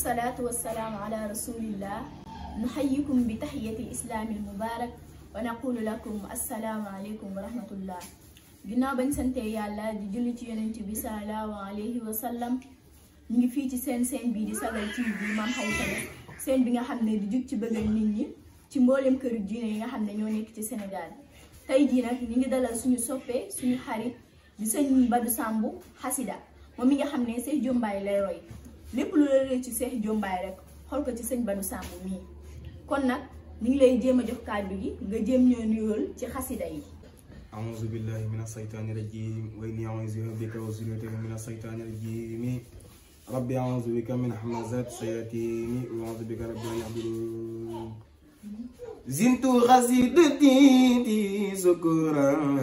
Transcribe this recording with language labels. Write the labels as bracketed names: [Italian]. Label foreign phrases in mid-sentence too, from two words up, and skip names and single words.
[Arabic] والصلاة والسلام على رسول الله نحييكم بتحية الإسلام المبارك ونقول لكم السلام عليكم ورحمة الله. [Wolof] ginnaaw bañ sante yàlla di julli ci yonent bi [Arabic] صلى الله عليه وسلم [Wolof] ñu ngi fii ci seen bii di Sagal TV Mame Khalifa seen bi nga xam ne di jug ci bëggal nit ñi ci mboolem këru diine yi nga xam ne ñoo nekk ci Sénégal. tey jii nag ñu ngi dalal suñu soppee suñu xarit di sëñ Badou Samb xasida moom mi nga xam ne Cheikh Diombaye lay roy lépp lu la rëy ci Cheikh Diombaye rek xool ko ci sëñ Badou Samb mii kon nag ñu ngi lay jéem a jox kàddu gi nga jéem ñoo nuyool ci xasida yi. [Arabic] أعوذ بالله من الشيطان الرجيم وإني أعوذ بك وذريته من الشيطان الرجيم ربي أعوذ بك من همزات الشياطين وأعوذ بك رب أن يحضرون زنت قصيدتي سكرا